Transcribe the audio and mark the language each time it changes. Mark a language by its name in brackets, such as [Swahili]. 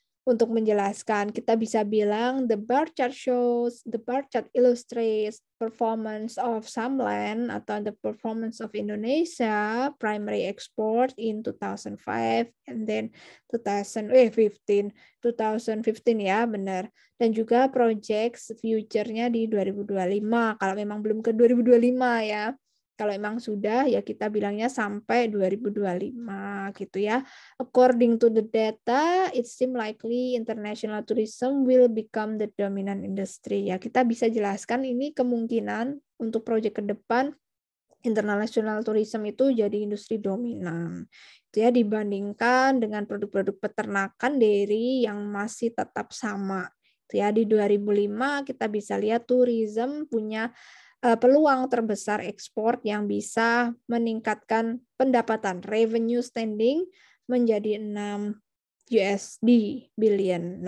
[Indonesian] Untuk menjelaskan, kita bisa bilang [English] the bar chart illustrates performance of some land atau the performance of Indonesia primary export in 2005 and then 2015 [Indonesian] ya, benar. Dan juga project future-nya di 2025 kalau memang belum ke 2025 ya. Kalau memang sudah ya kita bilangnya sampai 2025 gitu ya. [English] According to the data, it seems likely international tourism will become the dominant industry. [Indonesian] Ya, kita bisa jelaskan ini kemungkinan untuk proyek ke depan international tourism itu jadi industri dominan. Itu ya dibandingkan dengan produk-produk peternakan dairy yang masih tetap sama. Itu ya di 2005 kita bisa lihat tourism punya peluang terbesar ekspor yang bisa meningkatkan pendapatan revenue standing menjadi 6 USD billion.